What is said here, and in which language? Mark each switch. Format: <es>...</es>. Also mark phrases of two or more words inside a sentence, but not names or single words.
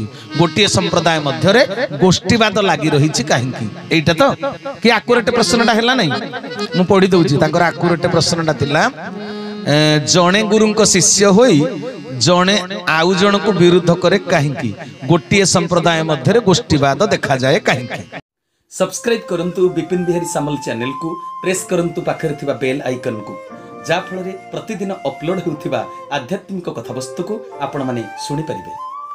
<or>ଗୋଟିଏ ସମ୍ପ୍ରଦାୟ ମଧ୍ୟରେ ଗୋଷ୍ଠୀବାଦ ଲାଗି ରହିଛି କାହିଁକି? ଏଇଟା ତ କି ଆକୁରେଟ ପ୍ରଶ୍ନଟା ହେଲା ନାହିଁ? ମୁଁ ପଢି ଦଉଛି। ତାଙ୍କର ଆକୁରେଟ ପ୍ରଶ୍ନଟା ଥିଲା ଜଣେ ଗୁରୁଙ୍କ ଶିଷ୍ୟ ହୋଇ ଜଣେ ଆଉ ଜଣକୁ ବିରୋଧ କରେ କାହିଁକି? ଗୋଟିଏ ସମ୍ପ୍ରଦାୟ ମଧ୍ୟରେ ଗୋଷ୍ଠୀବାଦ ଦେଖାଯାଏ କାହିଁକି? ସବସ୍କ୍ରାଇବ କରନ୍ତୁ ବିପିନ ବିହାରୀ ସାମଲ ଚ୍ୟାନେଲ କୁ ପ୍ରେସ କରନ୍ତୁ ପାଖରେ ଥିବା</or> <en>bell icon</en> <or>କୁ, ଯା ଫଳରେ ପ୍ରତିଦିନ ଅପଲୋଡ ହେଉଥିବା ଆଧ୍ୟାତ୍ମିକ କଥାବସ୍ତୁ କୁ ଆପଣ ମାନେ ଶୁଣି ପାରିବେ।</or>